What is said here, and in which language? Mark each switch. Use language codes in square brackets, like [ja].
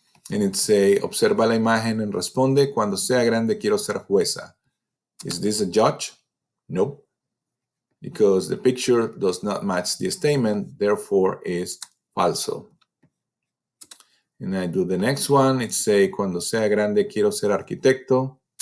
[en] And it say, [es] observa la imagen and responde, cuando sea grande quiero ser jueza. [en] Is this a judge? Nope. Because the picture does not match the statement, therefore is falso. And I do the next one. It say, [es] cuando sea grande quiero ser arquitecto.